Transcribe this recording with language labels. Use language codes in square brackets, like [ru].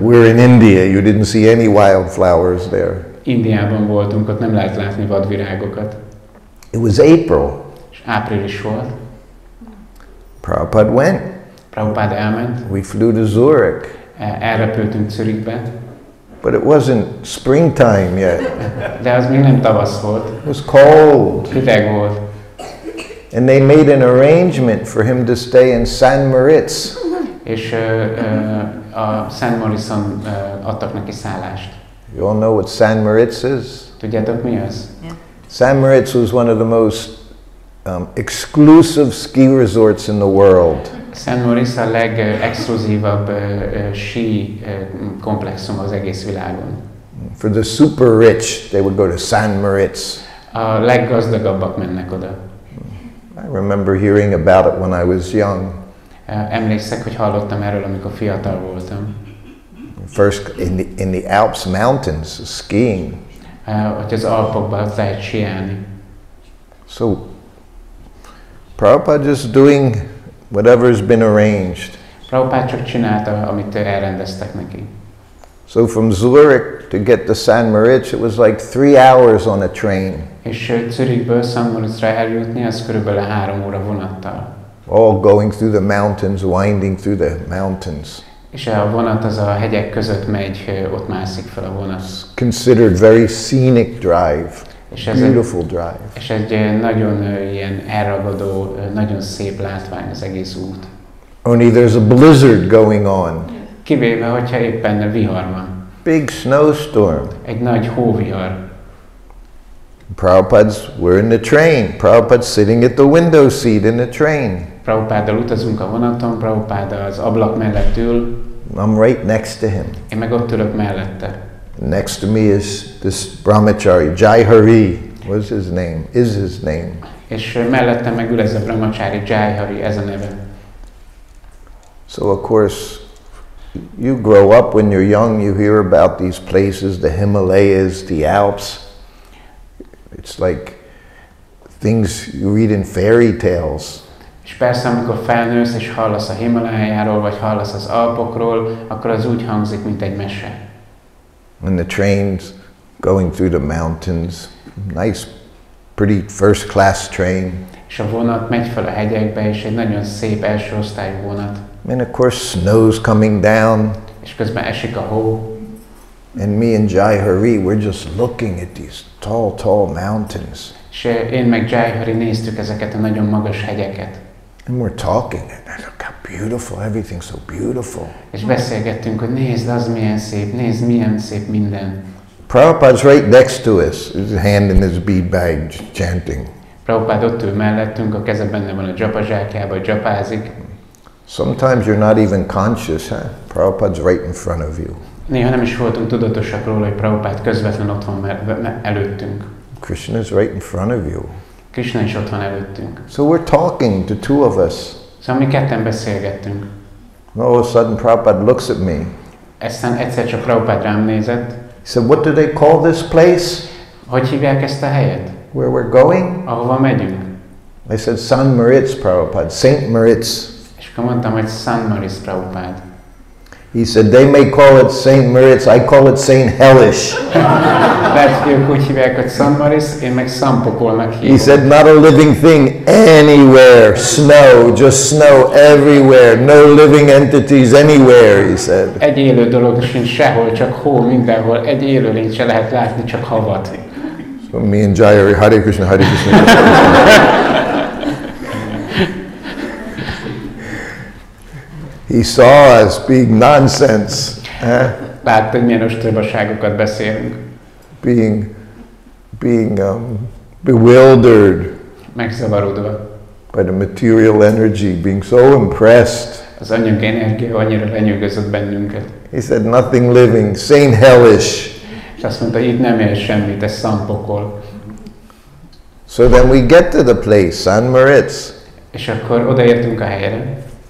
[en] We're in India, you didn't see any wild flowers there. [hu] Indiában voltunk, ott nem lehet látni vadvirágokat. [en] It was April. [hu] És április volt. [en] Prabhupada went. [hu] Prabhupada elment. [en] We flew to Zurich. [hu] Elrepültünk Zürichbe. [en] But it wasn't springtime yet. [hu] De az még nem tavasz volt. [en] It was cold. [hu] Hideg volt. [en] And they made an arrangement for him to stay in San Moritz. [hu] És a Szent Morison adtak neki szállást. [en] You all know what San Moritz is? [hu] Tudjátok mi az? [en] Yeah. San Moritz was one of the most exclusive ski resorts in the world. [hu] Szent Moritz a legexkluzívabb sí komplexum az egész világon. [en] For the super rich, they would go to San Moritz. [hu] A leggazdagabbak mennek oda. [en] I remember hearing about it when I was young. [hu] Emlékszek, hogy hallottam erről, amikor fiatal voltam. [en] First in the Alps mountains, skiing. [hu] Hogy az Alpokban lehet síelni. [en] So Prabhupada just doing whatever's been arranged. [hu] Prabhupada csak csinálta, amit elrendeztek neki. [en] So from Zurich to get to San Moritz, it was like 3 hours on a train. [hu] És Zürichből Szent Moritzra eljutni, az körülbelül 3 óra vonattal. [en] All going through the mountains, winding through the mountains. [hu] És a vonat az a hegyek között megy, ott mászik fel a vonat. [en] Considered very scenic drive. [hu] És ez [en] beautiful drive. [hu] És egy nagyon ilyen elragadó, nagyon szép látvány az egész út. [en] Only there's a blizzard going on. [hu] Kivéve, hogyha éppen vihar van. [en] Big snowstorm. [hu] Egy nagy hóvihar. [en] We're in the train. Prabhupada's sitting at the window seat in the train. [hu] Prabhupáddal utazunk a vonaton, Prabhupáda az ablak mellett ül. [en] I'm right next to him. [hu] Én meg ott ülök mellette. [en] Next to me is this brahmachari, Jai Hari. What's his name? Is his name? [hu] És mellettem meg ül ez a brahmachari, Jai Hari, ez a neve. [en] So of course, you grow up when you're young, you hear about these places, the Himalayas, the Alps. It's like things you read in fairy tales. [hu] És persze, amikor felnősz és hallasz a Himalájáról, vagy hallasz az Alpokról, akkor az úgy hangzik, mint egy mese. [en] And the trains going through the mountains, nice, pretty first class train. [hu] És a vonat megy fel a hegyekbe, és egy nagyon szép első osztályú vonat. [en] And of course snow's coming down. [hu] És közben esik a hó. [en] And me and Jai Hari, we're just looking at these tall, tall mountains. [hu] És én meg Jai Hari néztük ezeket a nagyon magas hegyeket. [en] And we're talking, look how beautiful, everything's so beautiful. [hu] És beszélgettünk, hogy nézd, az milyen szép, nézd, milyen szép minden. [en] Prabhupada's right next to us, his hand in his bead bag, chanting. [hu] Prabhupada ott ül mellettünk, a keze benne van a dzsapa zsákjában, dzsapázik. [en] Sometimes you're not even conscious, huh? Prabhupada's right in front of you. [hu] Néha nem is voltunk tudatosak róla, hogy Prabhupada közvetlen ott van előttünk. [en] Krishna is right in front of you. [hu] Krishna is ott van előttünk. [en] So we're talking, the two of us. [hu] Szóval mi ketten beszélgettünk. [en] All of a sudden Prabhupada looks at me. [hu] Aztán egyszer csak Prabhupada rám nézett. [en] He said, what do they call this place? [hu] Hogy hívják ezt a helyet? [en] Where we're going? [hu] Ahova megyünk? [en] I said, San Moritz, Prabhupada, Saint Moritz. [hu] És akkor mondtam, hogy San Moritz Prabhupada. [en] He said, they may call it Saint Moritz, I call it Saint Hellish. [hu] Lehet, hogy ők úgy hívják, hogy San Moritz, én meg San Pokolnak hívom. [en] He said, not a living thing anywhere, snow, just snow everywhere, no living entities anywhere, he said. [hu] Egy élő dolog sincs sehol, csak hó mindenhol, egy élőlényt se lehet látni, csak havat. [en] So me and Jai are Hare Krishna, Hare Krishna. He saw us being nonsense. [hu] Látta, hogy milyen ostobaságokat beszélünk. [en] Being bewildered [hu] Megzavarodva. [en] by the material energy, being so impressed. [hu] Az anyagi energia annyira lenyűgözött bennünket. [en] He said, nothing living, Saint Hellish. [hu] És azt mondta, itt nem ér semmit, ez San Pokol. [en] So then we get to the place, San Moritz. [hu] És akkor odaértünk a helyre.